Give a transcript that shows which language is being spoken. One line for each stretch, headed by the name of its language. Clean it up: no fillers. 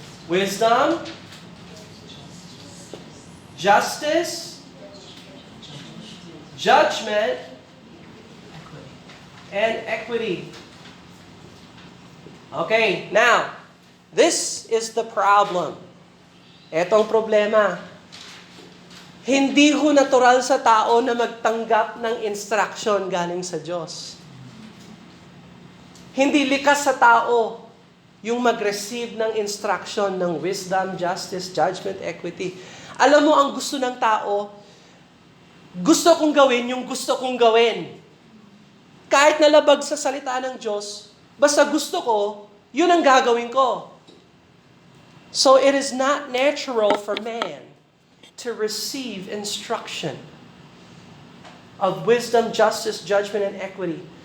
English: Wisdom, justice, judgment, and equity. Okay, now, this is the problem.
Filipino: Etong problema. Hindi ho natural sa tao na magtanggap ng instruction galing sa Diyos. Hindi likas sa tao yung mag-receive ng instruction ng
English: wisdom, justice, judgment, equity.
Filipino: Alam mo, ang gusto ng tao, gusto kong gawin yung gusto kong gawin. Kahit nalabag sa salita ng Diyos, basta gusto ko, yun ang gagawin ko.
English: So it is not natural for man to receive instruction of wisdom, justice, judgment, and equity.